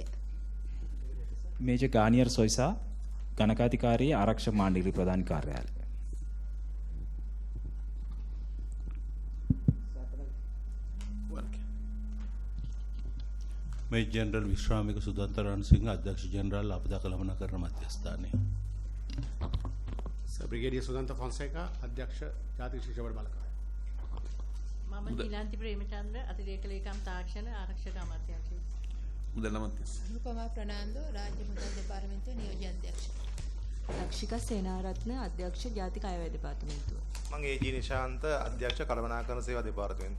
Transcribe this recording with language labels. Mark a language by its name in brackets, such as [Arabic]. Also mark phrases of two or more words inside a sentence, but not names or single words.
[Sinhala] මේජර් ගානියර් සොයිසා ගණකාධිකාරී ආරක්ෂක මණ්ඩල ප්‍රධාන කාර්යාලය. මේජර් ජෙනරල් විශ්‍රාමික සුදන්තරන් සිංහ අධ්‍යක්ෂ ජෙනරාල් ආපදා කළමනාකරණ මධ්‍යස්ථානය. බ්‍රිගේඩියර් සුදන්ත ෆොන්සේකා අධ්‍යක්ෂ ජාතික ශික්ෂා බල බාලකාය. මම නිලන්ති ප්‍රේමචන්ද්‍ර අතිරේක ලේකම් තාක්ෂණ ආරක්ෂක අමාත්‍යාංශය. මුදල් අමාත්‍යාංශය. කුමාර ප්‍රනාන්දු රාජ්‍ය මුදල් දෙපාර්තමේන්තුවේ නියෝජ්‍ය අධ්‍යක්ෂ. ලක්ෂිකා සේනාරත්න අධ්‍යක්ෂ ජාතික අයවැය දෙපාර්තමේන්තුව. මම ඒ.ජී. නිශාන්ත අධ්‍යක්ෂ කළමනාකරණ සේවා දෙපාර්තමේන්තුව.